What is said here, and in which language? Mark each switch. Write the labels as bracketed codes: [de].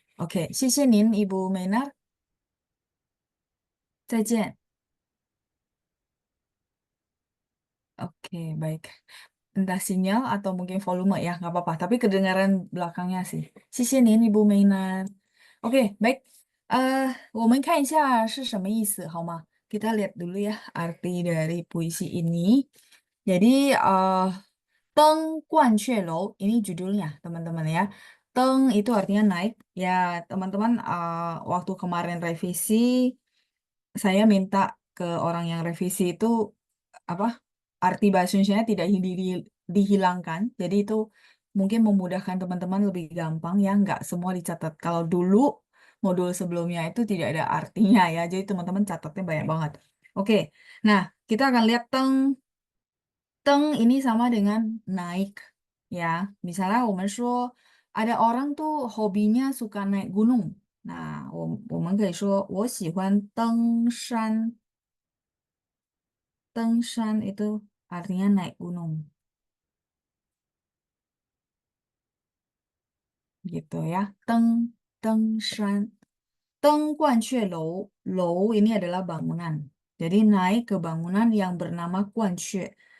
[id] Oke, [zh] 谢谢您, [id] Ibu Menar. [zh] 再见. [id] Oke, baik. Entah sinyal atau mungkin volume ya, nggak apa-apa. Tapi kedengaran belakangnya sih. [zh] 谢谢您, Ibu Mainan. [id] Oke, baik. [zh] 我们看一下是什么意思，好吗？ [id] Kita lihat dulu ya arti dari puisi ini. Jadi, 登鹳雀楼, ini judulnya, teman-teman ya. Teng itu artinya naik. Ya, teman-teman, waktu kemarin revisi, saya minta ke orang yang revisi itu apa arti bahasa Indonesia tidak dihilangkan. Jadi itu mungkin memudahkan teman-teman lebih gampang ya, nggak semua dicatat. Kalau dulu modul sebelumnya itu tidak ada artinya ya, jadi teman-teman catatnya banyak banget. Oke, nah kita akan lihat teng. Teng ini sama dengan naik ya. Misalnya, [zh] 我们说 [id] ada orang tuh hobinya suka naik gunung. [zh] Nah, 我们可以说我喜欢登山. [id] 登山 itu artinya naik gunung. Gitu ya. Teng shan. Teng Guan Xue Lou. Lou ini adalah bangunan. Jadi naik ke bangunan yang bernama Guan Xue.